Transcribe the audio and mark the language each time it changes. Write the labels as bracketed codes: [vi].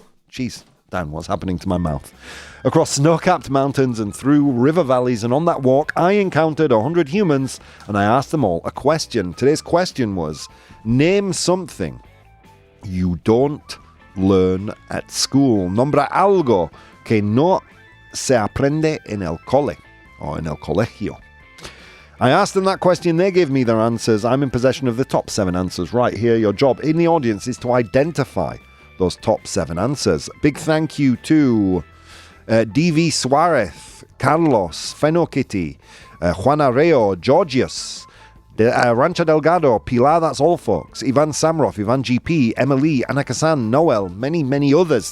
[en] Jeez, Dan, what's happening to my mouth? Across snow-capped mountains and through river valleys, and on that walk, I encountered 100 humans, and I asked them all a question. Today's question was, name something you don't learn at school. [es] Nombra algo que no se aprende en el cole, [en] or [es] en el colegio. [en] I asked them that question, they gave me their answers. I'm in possession of the top 7 answers right here. Your job in the audience is to identify those top 7 answers. Big thank you to DV Suarez, Carlos, Fenokitty, Juan Arreo, Georgius, Rancha Delgado, Pilar, that's all folks, Ivan Samroff, Ivan GP, Emily, Anakasan, Noel, many, many others.